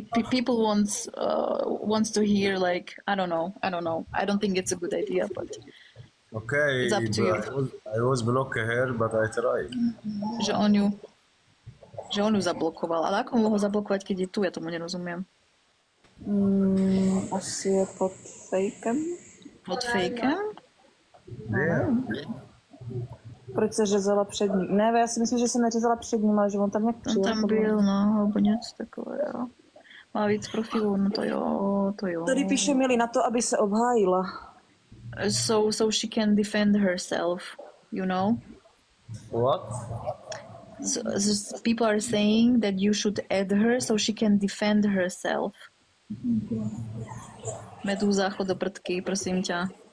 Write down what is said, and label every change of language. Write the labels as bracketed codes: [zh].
[en] People wants to hear, like, I don't know. I don't think it's a good idea, but okay, it's up to you. I was blocking her, but I tried. [sk] Že on ju zablokoval. Ale ako mohol zablokovať, keď je tu? Ja tomu nerozumiem. [cs] Asi je pod fejkem. Pod fejkem? [en] Yeah. [cs] Proč se řezala před ním? Ne, já si myslím, že se neřezala před ním, ale že on tam nějak přijel. On tam byl, no, alebo něco takového. Má víc profilů, no to jo. Tady píše Milý na to, aby se obhájila. [en] So she can defend herself, you know? What? So people are saying that you should add her so she can defend herself. [sk] Medúza, chod do prdky, prosím ťa.